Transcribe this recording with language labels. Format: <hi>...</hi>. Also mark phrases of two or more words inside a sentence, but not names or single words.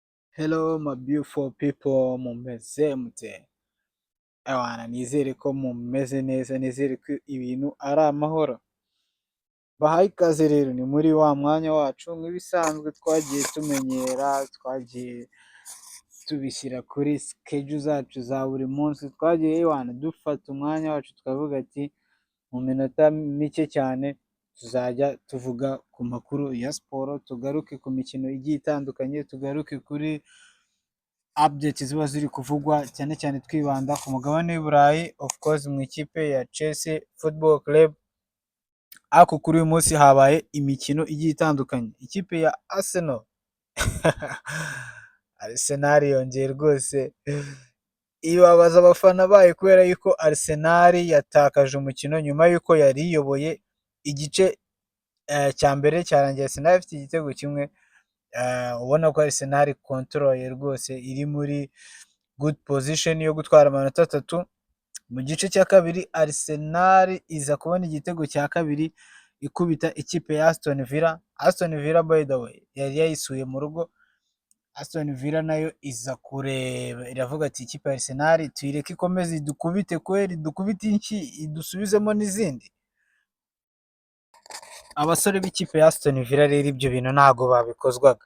<en>Hello my beautiful people,</en> <rw>mumeze mute? Ewana nizere ko mumeze neza, nizere ko ibintu ari amahoro. Bahaye ikaze rero, ni muri wa mwanya wacu nk'ibisanzwe twagiye tumenyera, twagiye tubishyira kuri schedule zacu za buri munsi, twagiye ewana dufata umwanya wacu tukavuga ati mu minota mike cyane tuzajya tuvuga ku makuru ya siporo, tugaruke ku mikino igiye itandukanye, tugaruke kuri updates ziba ziri kuvugwa cyane cyane twibanda ku mugabane w'i Burayi,</rw> <en>of course</en> <rw>mu ikipe ya Chelsea Football Club. Ariko kuri uyu munsi habaye imikino igiye itandukanye. Ikipe ya Arsenal Arsenal yongeye rwose ibabaza abafana bayo kubera yuko Arsenal yatakaje umukino nyuma yuko yari iyoboye igice cya mbere cyarangiye Arsenal ifite igitego kimwe. Ubona ko Arsenal control rwose iri muri</rw> <en>good position</en> <rw>yo gutwara amanota 3. Mu gice cya kabiri Arsenal iza kubona igitego cya kabiri ikubita ikipe ya Aston Villa. Aston Villa</rw> <en>by the way</en> <rw>yari yayisuye mu rugo. Aston Villa nayo iza kureba iravuga ati ikipe ya Arsenal tuyireke ikomeze idukubite kweri, dukubite inki idusubizemo n'izindi. Abasore b'ikipe ya Aston Villa rero ibyo bintu ntago babikozwaga.</rw>